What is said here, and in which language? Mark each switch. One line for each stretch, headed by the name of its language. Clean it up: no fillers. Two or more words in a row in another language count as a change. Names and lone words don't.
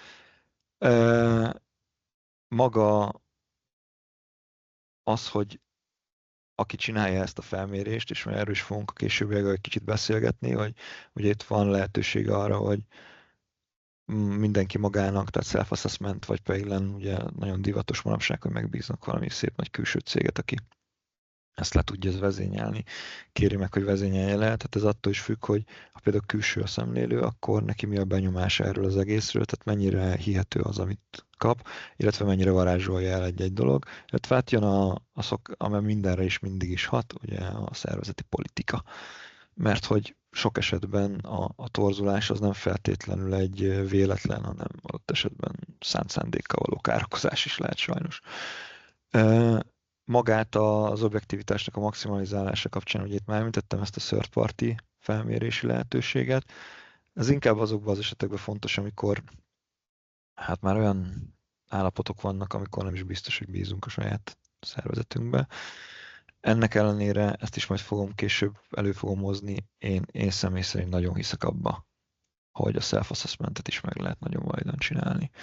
Hungarian: Maga az, hogy aki csinálja ezt a felmérést, és erről is fogunk a későbbiekben egy kicsit beszélgetni, hogy ugye itt van lehetőség arra, hogy mindenki magának, tehát self-assessment, vagy pedig ugye nagyon divatos manapság, hogy megbíznak valami szép nagy külső céget, aki ezt le tudja vezényelni, kéri meg, hogy vezényelje le. Tehát ez attól is függ, hogy ha például külső a szemlélő, akkor neki mi a benyomása erről az egészről, tehát mennyire hihető az, amit kap, illetve mennyire varázsolja el egy-egy dolog. Illetve hát jön amely mindenre is mindig is hat, ugye a szervezeti politika. Mert hogy sok esetben a torzulás az nem feltétlenül egy véletlen, hanem adott esetben szánt szándékkal való károkozás is lehet sajnos. Magát az objektivitásnak a maximalizálása kapcsán, ugye itt már említettem ezt a
English: third party
Hungarian: felmérési lehetőséget. Ez inkább azokban az esetekben fontos, amikor hát már olyan állapotok vannak, amikor nem is biztos, hogy bízunk a saját szervezetünkbe. Ennek ellenére, ezt is majd később elő fogom hozni, én személy szerint nagyon hiszek abba, hogy a self-assessmentet is meg lehet nagyon vajdan csinálni.